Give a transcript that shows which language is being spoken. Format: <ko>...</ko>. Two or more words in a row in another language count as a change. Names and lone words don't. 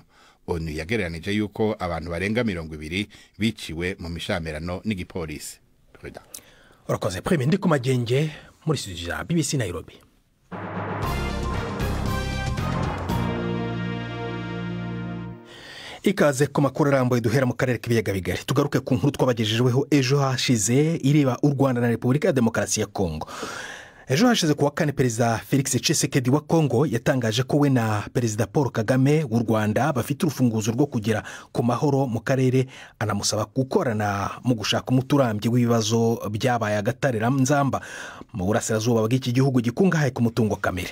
<rn>ONU yagereranije yuko abantu barenga 200 biciwe mu mishamirano n'igipolisi.</rn> <rw>Urakoze Prime, ndi ku Magenge muri studio ya BBC Nairobi. Ikaze ku makuru arambuye duhera mu karere k'ibiyaga bigari. Tugaruke ku nkuru twabagejejweho ejo hashize ireba u Rwanda na Repubulika ya Demokarasi ya Kongo. Ejo hashize kuwa kane Perezida Felix Tshisekedi wa Kongo yatangaje ko we na Perezida Paul Kagame w'u Rwanda bafite urufunguzo rwo kugera ku mahoro mu karere, anamusaba gukorana mu gushaka umuturambye w'ibibazo byabaye agatarira nzamba mu burasirazuba bw'iki gihugu gikungahaye ku mutungo kamere.</rw>